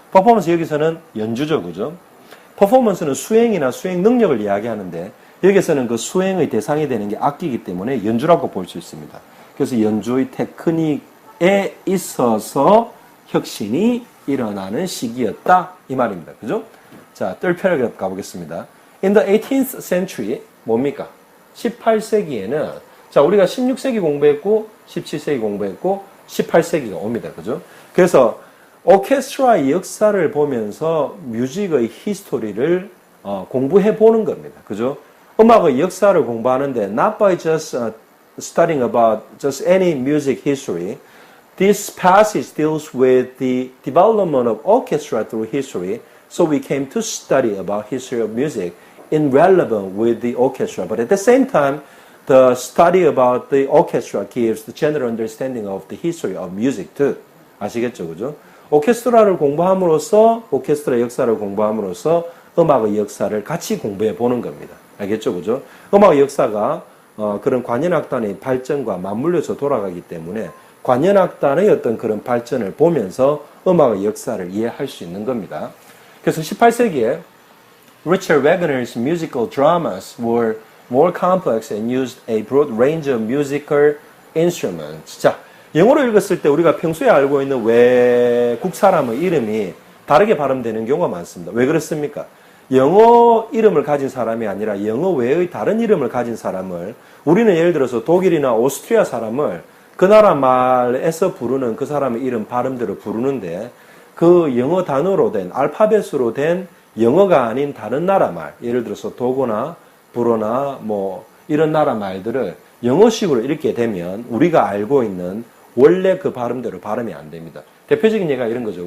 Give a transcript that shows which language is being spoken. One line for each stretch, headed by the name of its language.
Korean: performance 여기서는 연주죠. 그죠? performance는 수행이나 수행 능력을 이야기하는데 여기서는 그 수행의 대상이 되는 게 악기이기 때문에 연주라고 볼 수 있습니다. 그래서 연주의 테크닉에 있어서 혁신이 일어나는 시기였다 이 말입니다. 그죠? 자, third paragraph 가보겠습니다.
English: In the 18th century
Korean: 뭡니까? 18세기에는 자, 우리가 16세기 공부했고 17세기 공부했고 18세기가 옵니다. 그죠? 그래서 오케스트라의 역사를 보면서 뮤직의 히스토리를 공부해 보는 겁니다. 그죠? 음악의 역사를 공부하는데
English: not by just studying about just any music history. This passage deals with the development of orchestra through history. So we came to study about history of music in relevant with the orchestra. But at the same time, the study about the orchestra gives the general understanding of the history of music too.
Korean: 아시겠죠? 그죠? 오케스트라를 공부함으로써 오케스트라 역사를 공부함으로써 음악의 역사를 같이 공부해 보는 겁니다. 알겠죠? 그죠? 음악의 역사가 그런 관현악단의 발전과 맞물려서 돌아가기 때문에 관현악단의 어떤 그런 발전을 보면서 음악의 역사를 이해할 수 있는 겁니다. 그래서 18세기에
English: Richard Wagner's musical dramas were more complex and used a broad range of musical instruments.
Korean: 자, 영어로 읽었을 때 우리가 평소에 알고 있는 외국 사람의 이름이 다르게 발음되는 경우가 많습니다. 왜 그렇습니까? 영어 이름을 가진 사람이 아니라 영어 외의 다른 이름을 가진 사람을 우리는 예를 들어서 독일이나 오스트리아 사람을 그 나라 말에서 부르는 그 사람의 이름 발음대로 부르는데 그 영어 단어로 된 알파벳으로 된 영어가 아닌 다른 나라 말 예를 들어서 도고나 불어나 뭐 이런 나라 말들을 영어식으로 읽게 되면 우리가 알고 있는 원래 그 발음대로 발음이 안 됩니다. 대표적인 예가 이런 거죠.